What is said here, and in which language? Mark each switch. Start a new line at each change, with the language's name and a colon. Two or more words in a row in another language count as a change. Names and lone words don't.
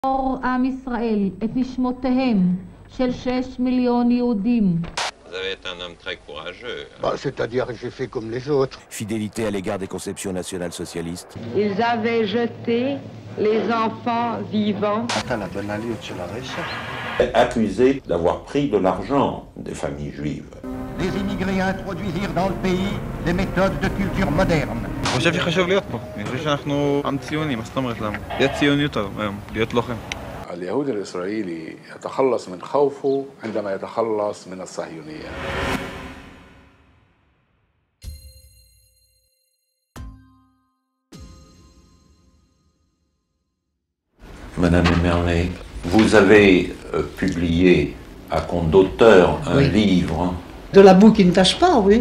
Hebrew: עם ישראל את נשמותיהם של 6 מיליון יהודים.
French: Vous avez été un homme très courageux. Bah, c'est-à-dire que j'ai fait comme les autres. Fidélité à l'égard des conceptions nationales socialistes. Ils avaient jeté les enfants vivants. Accusé d'avoir pris de l'argent des familles juives. Les immigrés introduisirent dans le pays des méthodes de culture moderne.
Hebrew: חושב שחשוב להיות פה. אני חושב שאנחנו עם ציוני, מה זאת אומרת למה? להיות ציוני יותר היום, להיות לוחם.
Arabic: اليهودي الإسرائيلي يتخلص من خوفه عندما يتخلص من الصهيونية.
French: Madame Emerlet, vous avez publié à compte d'auteur un livre. De la boue qui ne tâche pas, oui.